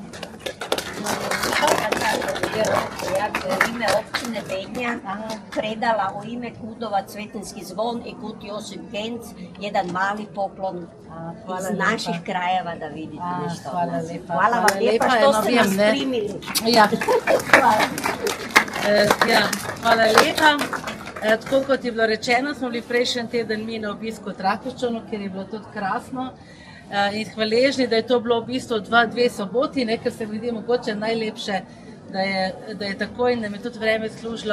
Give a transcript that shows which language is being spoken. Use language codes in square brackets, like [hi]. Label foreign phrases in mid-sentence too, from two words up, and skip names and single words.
[hr] Ja bi u ime općine Bednja predala u ime Kudova Cvetinski zvon i Kut Josip Genc jedan mali poklon iz naših krajeva da vidite nešto. Hvala vam lijepa što ste nas primili. [sl] Hvala lepa. Tako kot je bilo rečeno, smo bili prejšnji teden mi na obisku v Trakošćanu, kjer je bilo tudi krasno. In hvaležni, da je to bilo v bistvu dve soboti, ker se mi zdi mogoče najlepše, da je tako in da mi tudi vreme služilo.